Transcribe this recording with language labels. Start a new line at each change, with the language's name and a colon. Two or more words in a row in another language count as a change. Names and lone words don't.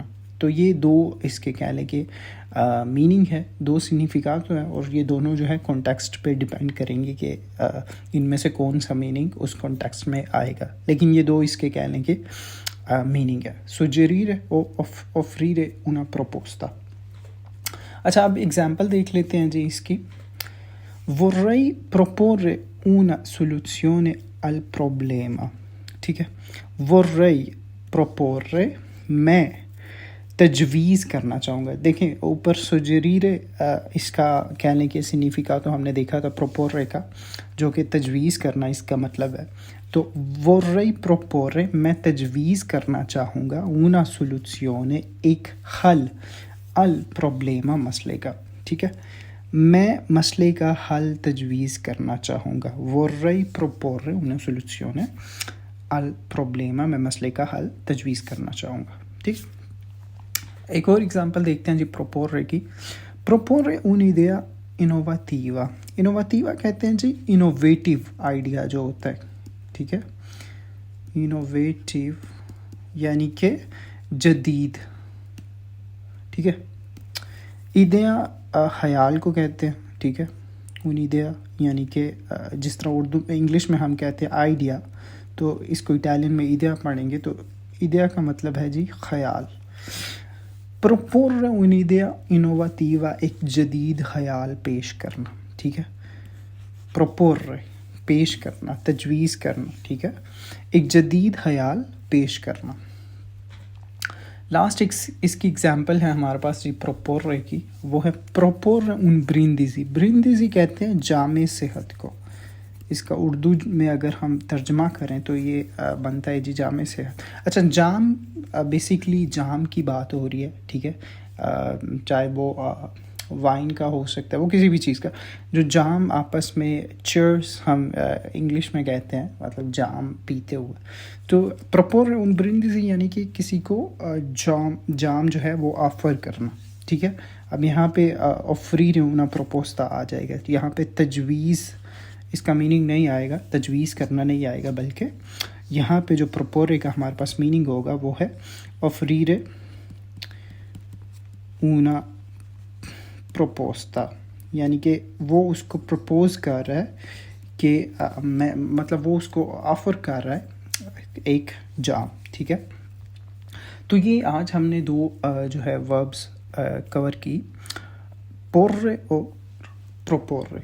Urdu: تو یہ دو اس کے کہہ لیں کہ میننگ ہے, دو سگنیفیکانٹ ہے, اور یہ دونوں جو ہے کانٹیکسٹ پہ ڈیپینڈ کریں گے کہ ان میں سے کون سا میننگ اس کانٹیکسٹ میں آئے گا, لیکن یہ دو اس کے کہہ لیں کہ میننگ ہے.
Italian: suggerire o offrire una proposta.
Urdu: اچھا, اب ایگزامپل دیکھ لیتے ہیں جی اس کی.
Italian: Vorrei proporre una soluzione al problema.
Urdu: ٹھیک ہے,
Italian: vorrei proporre
Urdu: میں تجویز کرنا چاہوں گا. دیکھیں اوپر سجریرے اس کا کہنے کے سگنیفیکا تو ہم نے دیکھا تھا پروپورے کا, جو کہ تجویز کرنا اس کا مطلب ہے. تو
Italian: vorrei proporre
Urdu: میں تجویز کرنا چاہوں گا,
Italian: una soluzione
Urdu: ایک حل,
Italian: al problema
Urdu: مسئلے کا. ٹھیک ہے, میں مسئلے کا حل تجویز کرنا چاہوں گا.
Italian: vorrei proporre una soluzione al problema
Urdu: میں مسئلے کا حل تجویز کرنا چاہوں گا. ٹھیک, ایک اور ایگزامپل دیکھتے ہیں جی پروپوررے کی.
Italian: proporre un'idea innovativa.
Urdu: innovativa کہتے ہیں جی
English: innovative idea
Urdu: جو ہوتا ہے. ٹھیک ہے, انوویٹیو یعنی کہ جدید. ٹھیک ہے, ایڈیا خیال کو کہتے ہیں. ٹھیک ہے, un'idea یعنی کہ جس طرح اردو انگلش میں ہم کہتے ہیں آئیڈیا, تو اس کو اٹالین میں ایڈیا پڑھیں گے تو ایڈیا کا مطلب ہے جی خیال.
Italian: proporre un'idea innovativa
Urdu: ایک جدید خیال پیش کرنا. ٹھیک ہے, proporre پیش کرنا, تجویز کرنا. ٹھیک ہے, ایک جدید خیال پیش کرنا. لاسٹ اس کی ایگزامپل ہے ہمارے پاس جی پروپوررے کی, وہ ہے
Italian: proporre un brindisi.
Urdu: brindisi کہتے ہیں جام صحت کو. اس کا اردو میں اگر ہم ترجمہ کریں تو یہ بنتا ہے جی جام صحت. اچھا, جام بیسیکلی جام کی بات ہو رہی ہے. ٹھیک ہے, چاہے وہ وائن کا ہو سکتا ہے, وہ کسی بھی چیز کا, جو جام آپس میں چیئرس ہم انگلش میں کہتے ہیں, مطلب جام پیتے ہوئے. تو
Italian: proporre un brindisi
Urdu: یعنی کہ کسی کو جام جو ہے وہ آفر کرنا. ٹھیک ہے, اب یہاں پہ
Italian: offrire una proposta
Urdu: آ جائے گا. یہاں پہ تجویز اس کا میننگ نہیں آئے گا, تجویز کرنا نہیں آئے گا, بلکہ یہاں پہ جو پروپورے کا ہمارے پاس میننگ ہوگا وہ ہے
Italian: offrire una proposta,
Urdu: یعنی کہ وہ اس کو پروپوز کر رہا ہے کہ میں مطلب وہ اس کو آفر کر رہا ہے ایک جام. ٹھیک ہے, تو یہ آج ہم نے دو جو ہے
English: verbs cover
Urdu: کی, پوررے اور پروپوررے.